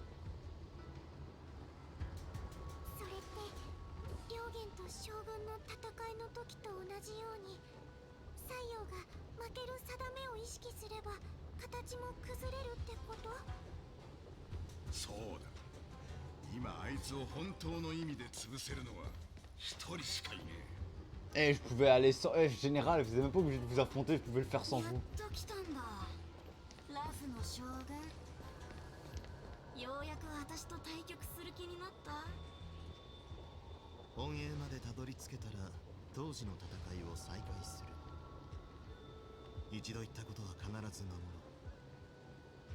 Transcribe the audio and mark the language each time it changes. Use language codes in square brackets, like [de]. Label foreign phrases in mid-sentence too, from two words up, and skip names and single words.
[ja] それって両元と将軍の戦いの時と同じように、西洋が負ける定めを意識すれば形も崩れるってこと？そうだ。今あいつを本当の意味で潰せるのは一人しかいねえ。 [fr] Eh, je pouvais aller sans... Eh, général, vous êtes même pas obligé de vous affronter, je pouvais le faire sans [ja] やっ [fr] vous. [ja] と来たんだ。ラフの将軍。ようやく私と対局する気になった。本営までたどり着けたら当時の戦いを再開する。一度言ったことは必ず守ろう。